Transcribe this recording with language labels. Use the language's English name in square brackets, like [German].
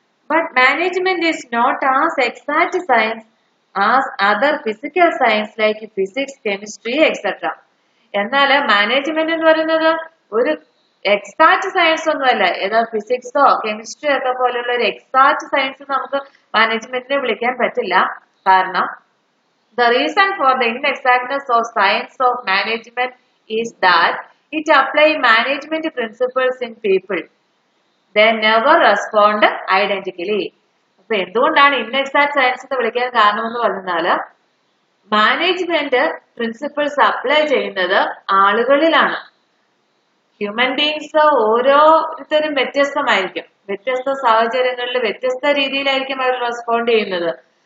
[English] But management is not as exact science as other physical science like physics, chemistry etcetera. [Malayalam] എന്നാല് management എന്ന് പറയുന്നത് ഒരു exact science ഒന്നുമല്ല. ഏതാ ഫിസിക്സോ കെമിസ്ട്രിയോ ഒക്കെ പോലെയുള്ള ഒരു എക്സാക്ട് സയൻസ് നമുക്ക് മാനേജ്മെന്റിനെ വിളിക്കാൻ പറ്റില്ല. [English] കാരണം the reason for the inexactness of science of management is that it apply management principles in people. They never respond identically. [Malayalam] അപ്പൊ എന്തുകൊണ്ടാണ് ഇൻഎക്സാക്ട് സയൻസ് എന്ന് വിളിക്കാൻ കാരണമെന്ന് പറഞ്ഞാല് മാനേജ്മെന്റ് പ്രിൻസിപ്പിൾസ് അപ്ലൈ ചെയ്യുന്നത് ആളുകളിലാണ്. ഹ്യൂമൻ ബീങ്സ് ഓരോരുത്തരും വ്യത്യസ്തമായിരിക്കും. വ്യത്യസ്ത സാഹചര്യങ്ങളിൽ വ്യത്യസ്ത രീതിയിലായിരിക്കും അവർ റെസ്പോണ്ട് ചെയ്യുന്നത്.